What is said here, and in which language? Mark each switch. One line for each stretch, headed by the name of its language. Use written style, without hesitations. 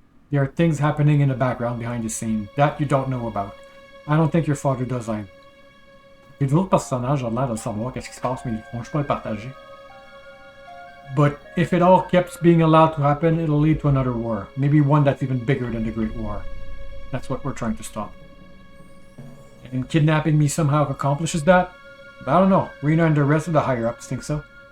English: There are things happening in the background behind the scene that you don't know about. I don't think your father does either.
French: Les autres personnages ont l'air de savoir qu'est-ce qui se passe, mais ils ne vont pas le partager.
English: But if it all keeps being allowed to happen, it'll lead to another war. Maybe one that's even bigger than the Great War. That's what we're trying to stop. and kidnapping me somehow accomplishes that? But I don't know. Rena and the rest of the higher-ups think so.